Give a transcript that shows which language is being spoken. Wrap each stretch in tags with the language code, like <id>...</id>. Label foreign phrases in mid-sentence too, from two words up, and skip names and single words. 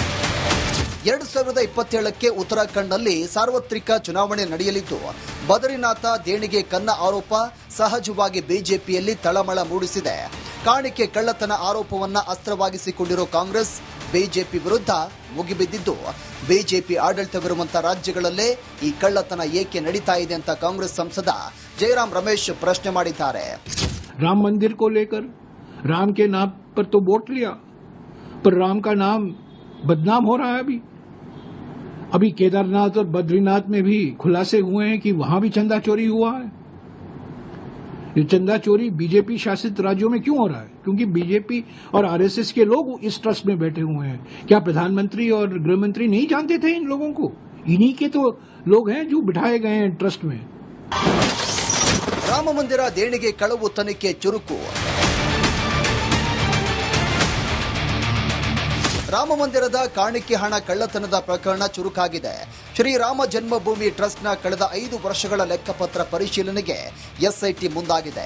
<kn>2027ಕ್ಕೆ ಉತ್ತರಾಖಂಡ್ನಲ್ಲಿ ಸಾರ್ವತ್ರಿಕ ಚುನಾವಣೆ ನಡೆಯಲಿದ್ದು ಬದರಿನಾಥ ದೇಣಿಗೆ ಕನ್ನ ಆರೋಪ ಸಹಜವಾಗಿ ಬಿಜೆಪಿಯಲ್ಲಿ ತಳಮಳ ಮೂಡಿಸಿದೆ. ಕಾಣಿಕೆ ಕಳ್ಳತನ ಆರೋಪವನ್ನ ಅಸ್ತ್ರವಾಗಿಸಿಕೊಂಡಿರೋ ಕಾಂಗ್ರೆಸ್ ಬಿಜೆಪಿ ವಿರುದ್ಧ ಮುಗಿಬಿದ್ದಿದ್ದು ಬಿಜೆಪಿ ಆಡಳಿತವಿರುವಂತಹ ರಾಜ್ಯಗಳಲ್ಲೇ ಈ ಕಳ್ಳತನ ಏಕೆ ನಡೀತಾ ಇದೆ ಅಂತ ಕಾಂಗ್ರೆಸ್ ಸಂಸದ ಜಯರಾಮ್ ರಮೇಶ್ ಪ್ರಶ್ನೆ ಮಾಡಿದ್ದಾರೆ.</kn> <hi>राम मंदिर को लेकर राम के नाम पर तो वोट लिया, पर राम का नाम बदनाम हो रहा है. अभी केदारनाथ और बद्रीनाथ में भी खुलासे हुए हैं कि वहां भी चंदा चोरी हुआ है. ये चंदा चोरी बीजेपी शासित राज्यों में क्यों हो रहा है? क्योंकि बीजेपी और आरएसएस के लोग इस ट्रस्ट में बैठे हुए हैं. क्या प्रधानमंत्री और गृहमंत्री नहीं जानते थे इन लोगों को? इन्हीं के तो लोग हैं जो बिठाए गए हैं ट्रस्ट में.</hi> <kn>ರಾಮ ಮಂದಿರ ದೇಣಿಗೆ ಕಳವು ತನಿಖೆ ಚುರುಕು. ರಾಮ ಮಂದಿರದ ಕಾಣಿಕೆ ಹಣ ಕಳ್ಳತನದ ಪ್ರಕರಣ ಚುರುಕಾಗಿದೆ. ಶ್ರೀರಾಮ ಜನ್ಮಭೂಮಿ ಟ್ರಸ್ಟ್ನ ಕಳೆದ 5 ವರ್ಷಗಳ ಲೆಕ್ಕಪತ್ರ ಪರಿಶೀಲನೆಗೆ ಎಸ್ಐಟಿ ಮುಂದಾಗಿದೆ.</kn>